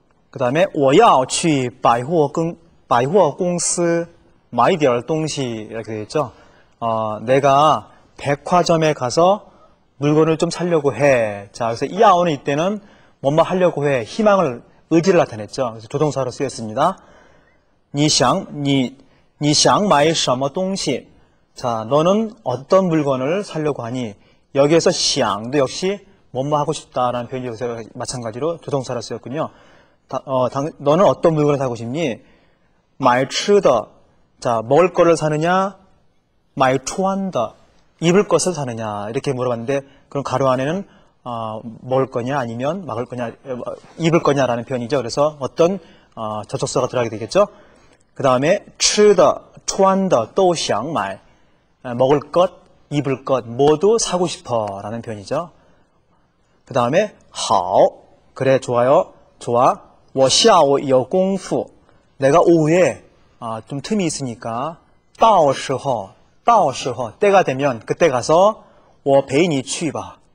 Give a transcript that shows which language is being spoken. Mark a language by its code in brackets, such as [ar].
[ko] 그 다음에 [zh] 我要去百货公司买点东西 [ko] 이렇게 되겠죠. 내가 백화점에 가서 물건을 좀 사려고 해. 자, 그래서 야오는 이때는 뭐뭐 하려고 해. 희망을, 의지를 나타냈죠. 그래서 조동사로 쓰였습니다. [zh] 你想买什么东西? [ko] 자, 너는 어떤 물건을 사려고 하니? 여기에서 想도 역시 뭐뭐 하고 싶다라는 표현이 여기서 마찬가지로 조동사로 쓰였군요. 너는 어떤 물건을 사고 싶니? [zh] 买吃的. [ko] 자, 먹을 거를 사느냐? [zh] 买穿的. [ko] 입을 것을 사느냐? 이렇게 물어봤는데, 그럼 가로 안에는 먹을 거냐 아니면 막을 거냐, 입을 거냐라는 표현이죠. 그래서 어떤 접속사가 들어가게 되겠죠. 그 다음에 [zh] 吃的, 穿的都想买. [ko] 먹을 것, 입을 것 모두 사고 싶어라는 표현이죠. 그 다음에 好, 그래 좋아요, 좋아. [zh] 我下午有功夫. [ko] 내가 오후에 좀 틈이 있으니까 [zh] 到时候, [ko] 때가 되면 그때 가서 [zh] 我陪你去吧.